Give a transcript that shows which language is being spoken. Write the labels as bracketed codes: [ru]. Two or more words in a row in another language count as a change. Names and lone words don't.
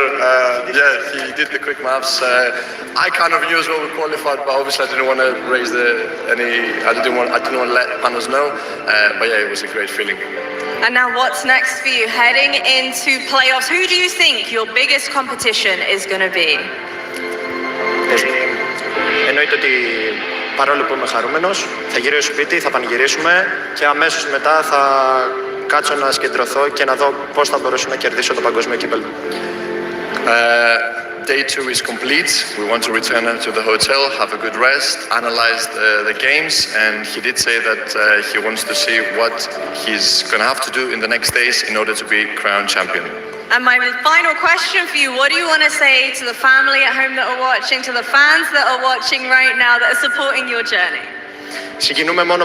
[en] Yeah, he did the quick maths. I kind of knew as well we qualified, but obviously I didn't want to raise I didn't want to let Panos know. But yeah, it was a great feeling. And now what's next for you? Heading into playoffs, who do you think your biggest competition is going to be? [el] Εννοείται ότι παρόλο που είμαι χαρούμενος, θα γυρίσω σπίτι, θα πανηγυρίσουμε και αμέσως μετά θα κάτσω να συγκεντρωθώ και να δω πώς θα μπορέσω να κερδίσω το παγκόσμιο κύπελλο. [en] Day 2 is complete. We want to return to the hotel, have a good rest, analyze the games, and he did say that he wants to see what he's going to have to do in the next days in order to be crowned champion. And my final question for you, what do you want to say to the family at home that are watching, to the fans that are watching right now that are supporting your journey? [el] Συγκινούμε μόνο